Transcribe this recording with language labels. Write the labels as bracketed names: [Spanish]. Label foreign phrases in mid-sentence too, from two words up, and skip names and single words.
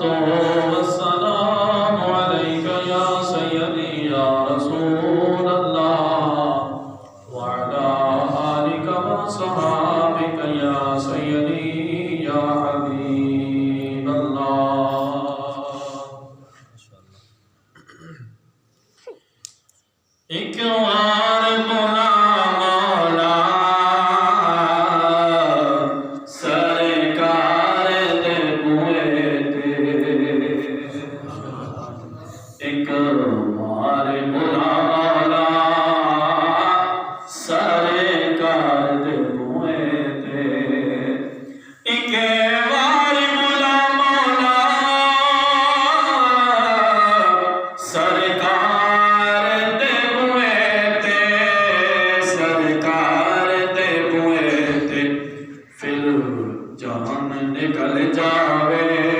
[Arabic] والسلام عليك يا سيدي يا رسول الله وعلى آلك وصحابك يا سيدي يا حبيب الله [Punjabi] اکوار بلا مولا سرکار دے بوئے تے اکوار بلا مولا سرکار دے بوئے تے اکوار بلا مولا سرکار دے بوئے تے سرکار دے بوئے تے پھر جان نکل جاوے